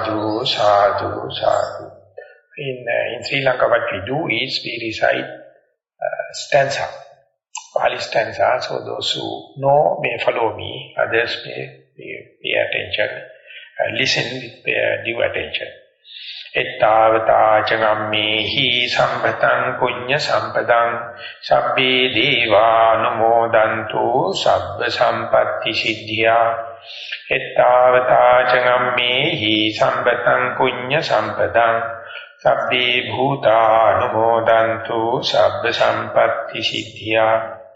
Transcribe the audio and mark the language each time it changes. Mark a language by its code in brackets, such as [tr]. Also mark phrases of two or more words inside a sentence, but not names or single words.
[pi] Sadhu, sadhu, sadhu. [en] In Sri Lanka, what we do is we recite stanza, Pali stanza, so those who know may follow me, others may pay attention, listen with due attention. [pi] Ettavata changammehi sambhatang punya sampadang sabbe deva numodantu sabba sampatti siddhya. Ettavata changammehi sambhatang punya sampadang sabbe bhuta numodantu sabba sampatti siddhya.